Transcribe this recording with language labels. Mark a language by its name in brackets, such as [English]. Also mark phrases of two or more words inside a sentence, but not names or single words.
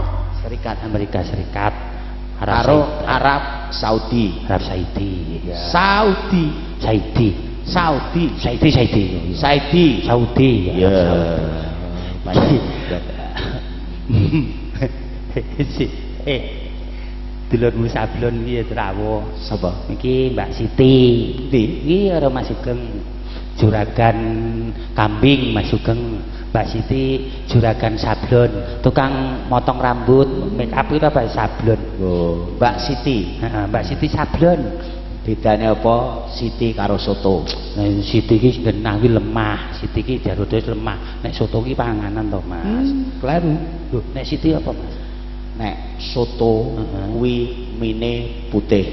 [Indonesian] Serikat Amerika Serikat. [Javanese] Karo Arab Saudi. Arab Saudi. Ya. Saudi. Saudi. Saudi. Saudi. Saudi. Saudi. Saudi. Ya. Baik. Dulurmu sablon iki ya trawuh. Sapa? Iki Mbak Siti. Ndi? Iki ora Mas Sugeng. Juragan kambing Mas Sugeng. Mbak Siti juragan sablon, tukang motong rambut, [English] make up [Indonesian] itu apa sablon. [Javanese] Oh, Mbak Siti. Heeh, Mbak Siti sablon. Bedane apa Siti karo soto? Nah, Siti iki genah iki lemah, Siti iki jarudhe lemah. Nek soto iki panganan to, Mas. Kleru. Loh, nek Siti apa, Mas? Nek soto kuwi mine putih.